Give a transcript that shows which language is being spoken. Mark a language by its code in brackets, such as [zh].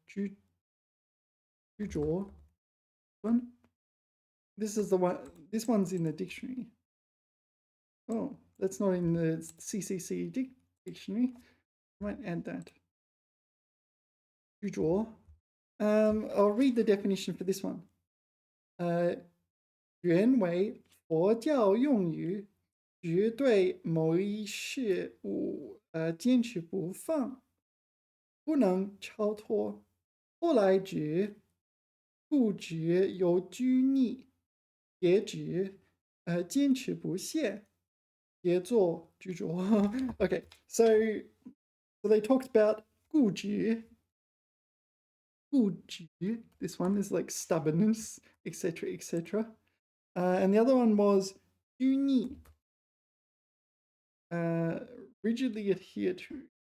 [en] 执着.One. This is the one. This one's in the dictionary. Oh, that's not in the CCC dictionary. I might add that. 执着. I'll read the definition for this one. [zh] 原为佛教用语，指对某一事物坚持不放，不能超脱。后来指固执有拘泥，也指坚持不懈，也做执着。 [en] Okay, so they talked about 固执. [zh] 固执. [en] This one is like stubbornness, etc., etc. And the other one was 拘泥, rigidly adhere to.